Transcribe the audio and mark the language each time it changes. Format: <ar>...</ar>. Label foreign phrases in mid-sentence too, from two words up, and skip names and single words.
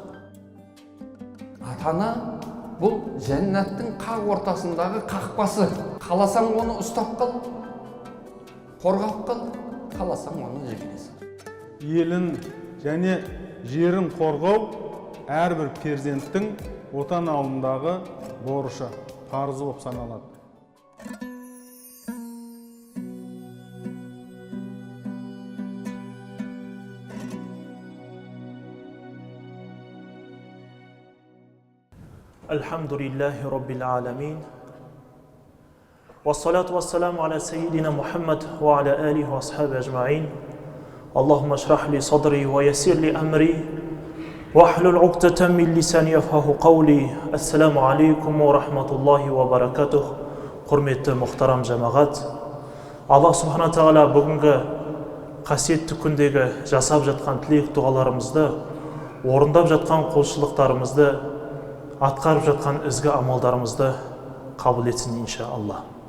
<kk>Ата-ана бұл жәннаттың қақ ортасындағы қақпасы. Қаласаң оны ұстап қал, қорғап қал, қаласаң оны жібересің. Елін және жерін қорғау әрбір перзенттің отан алдындағы борышы, парызы болып саналады.</kk> <ar>الحمد لله رب العالمين. والصلاة والسلام على سيدنا محمد وعلى آله وأصحابه أجمعين. اللهم اشرح لي صدري ويسر لي أمري واحلل عقدة من لساني يفقهوا قولي. السلام عليكم ورحمة الله وبركاته.</ar> <kk>Құрметті мұхтарам жамағат, Аллах Субхана Тағала бүгінгі қасиетті күндегі жасап жатқан тілек дұғаларымызды, орындап жатқан құлшылықтарымызды, атқарып жатқан ізгі амалдарымызды қабыл етсін иншалла.</kk>